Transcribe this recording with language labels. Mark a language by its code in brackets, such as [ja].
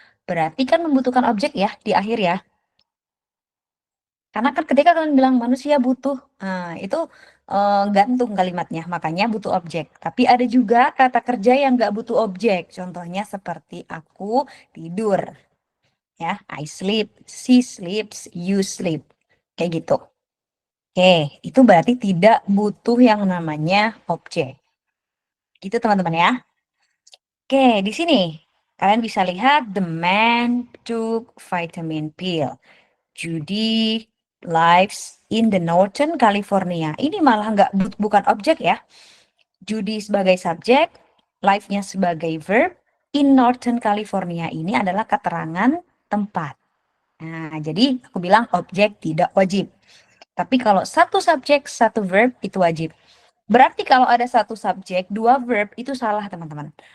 [id] Berarti kan membutuhkan objek ya di akhir ya. Karena kan ketika kalian bilang manusia butuh, nah, itu gantung kalimatnya, makanya butuh objek. Tapi ada juga kata kerja yang nggak butuh objek. Contohnya seperti aku tidur. [en] Ya, I sleep, she sleeps, you sleep. [id] Kayak gitu. Oke, itu berarti tidak butuh yang namanya objek. Gitu teman-teman ya. Oke, di sini kalian bisa lihat [en] the man took vitamin pill. Judy lives in the Northern California. [id] Ini malah bukan objek ya. Judy sebagai subjek, life-nya sebagai verb, in Northern California ini adalah keterangan tempat. Nah, jadi aku bilang objek tidak wajib. Tapi kalau satu subjek, satu verb itu wajib. Berarti kalau ada satu subjek, dua verb itu salah teman-teman.